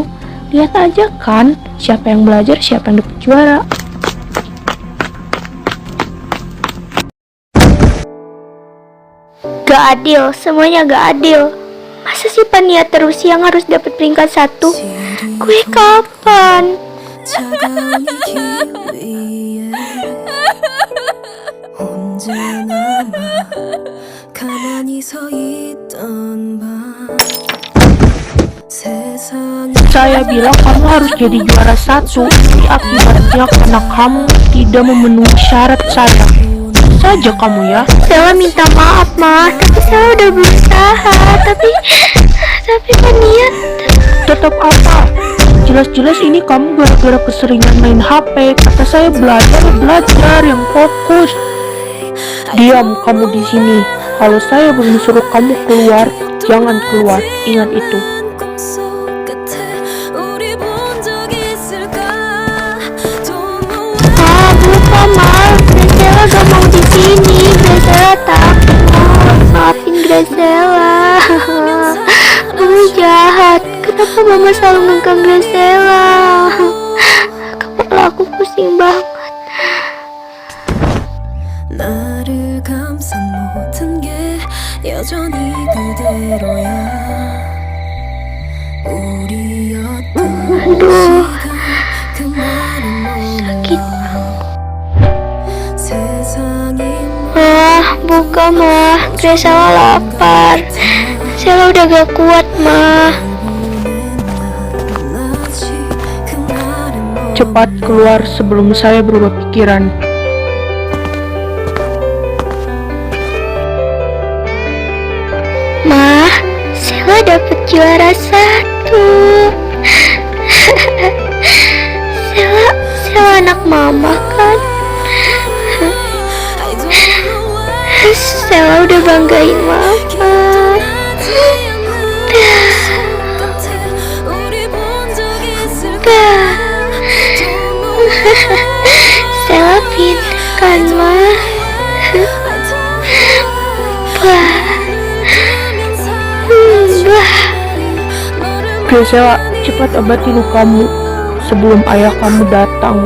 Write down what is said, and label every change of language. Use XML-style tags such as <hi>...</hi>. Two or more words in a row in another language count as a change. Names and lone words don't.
<id>Lihat aja kan, siapa yang belajar, siapa yang dapet juara. Gak adil, semuanya gak adil. Masa sih Pania terus yang harus dapat peringkat 1? Gue kapan?</id> <ko>차가운 길 위에 혼자 남아 가만히 서 있던 밤 세상에</ko> <id>Saya bilang kamu harus jadi juara 1. Ini akibatnya karena kamu tidak memenuhi syarat saya. Saja kamu ya. Saya minta maaf, Ma. Tapi saya udah berusaha. Tapi Pania Tetap apa? Jelas-jelas ini kamu gara-gara keseringan main HP. Kata saya belajar yang fokus. Diam kamu di sini. Kalau saya belum suruh kamu keluar, jangan keluar. Ingat itu.</id> <ko>꿈속 같아 우리 본 적 있을까</ko> <en>Don't know</en> <id>bukan, Ma. Graciela gak mau di sini. Graciela takut. Maafin Graciela. Kamu jahat. Kenapa Mama selalu ngekang Graciela? Kepala aku pusing banget.</id> <ko>나를 감싼 모든 게 여전히 그대로야 우리였던</ko> <id>Aduh,</id> <ko>시간 그 말은</ko> <id>sakit.</id> <ko>세상이</ko> <id>Buka, Ma. Graciela lapar. Graciela udah gak kuat, Ma.</id> <ko>아직 그 말은</ko> <id>Cepat keluar sebelum saya berubah pikiran. Ma, Sela dapet juara 1. Sela anak Mama kan?</id> <en>I don't know why</en> <id>Sela udah banggain Mama.</id> <ko>같아 우리 본 적 있을까</ko> <en>Don't know</en> <id>Sela pintar kan, Ma? Wah. Wah. Graciela, cepat obati lukamu sebelum ayah kamu datang.</id>